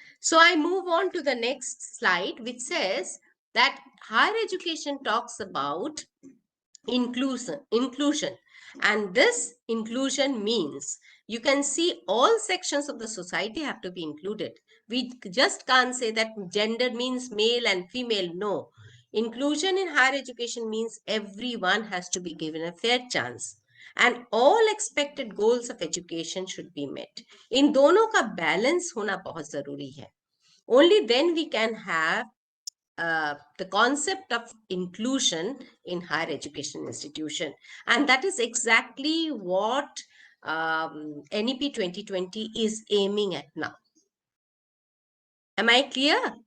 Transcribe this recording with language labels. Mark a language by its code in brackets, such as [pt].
[en] So I move on to the next slide, which says that higher education talks about inclusion, and this inclusion means you can see all sections of the society have to be included. We just can't say that gender means male and female. No, inclusion in higher education means everyone has to be given a fair chance and all expected goals of education should be met. [hi] इन दोनों का balance होना बहुत जरूरी है. [en] Only then we can have the concept of inclusion in higher education institution, and that is exactly what NEP 2020 is aiming at now. Am I clear?